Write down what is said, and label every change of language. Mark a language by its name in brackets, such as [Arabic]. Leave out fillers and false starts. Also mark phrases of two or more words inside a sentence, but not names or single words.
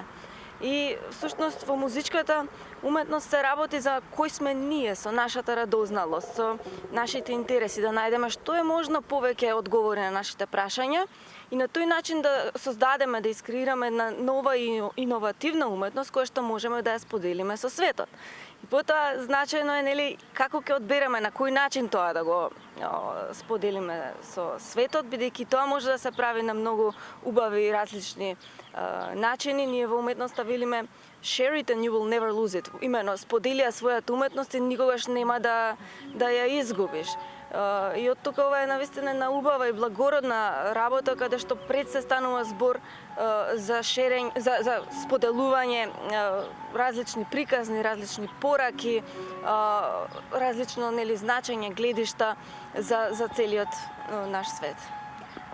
[Macedonian] И всушност во музичката уметност се работи за кој сме ние, со нашата радозналост, со нашите интереси, да најдеме што е можно повеќе одговори на нашите прашања и на тој начин да создадеме, да искреираме една нова и иновативна уметност која што можеме да ја споделиме со светот. И потоа значајно е нели како ќе одбереме на кој начин тоа да го споделиме со светот, бидејќи тоа може да се прави на многу убави и различни начини. Ние во уметноста велиме [English] share it and you will never lose it. [Macedonian] Имено сподели ја својата уметност и никогаш нема да ја изгубиш. И од тука ова е навистина една убава и благородна работа каде што пред се станува збор за за споделување различни приказни, различни пораки, различно нели значење, гледишта за целиот наш свет.